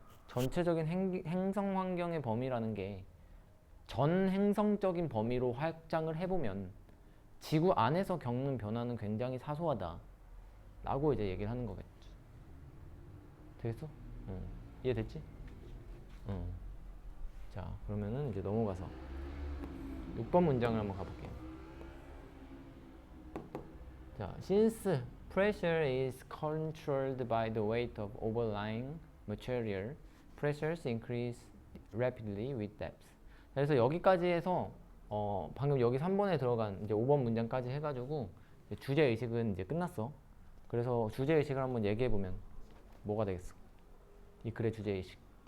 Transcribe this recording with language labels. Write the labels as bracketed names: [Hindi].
[Korean] 전체적인 행성 환경의 범위라는 게 전 행성적인 범위로 확장을 해보면 지구 안에서 겪는 변화는 굉장히 사소하다 라고 이제 얘기를 하는 거겠죠. 되겠어? 이해됐지? 자, 그러면은 이제 넘어가서 6번 문장을 한번 가볼게요. [English] 자, since pressure is controlled by the weight of overlying material, pressures increase rapidly with depth. [Korean] 그래서 여기까지 해서 방금 여기 3번에 들어간 이제 5번 문장까지 해가지고 주제 의식은 이제 끝났어. 그래서 주제 의식을 한번 얘기해 보면 뭐가 되겠어? 이 글의 주제 의식.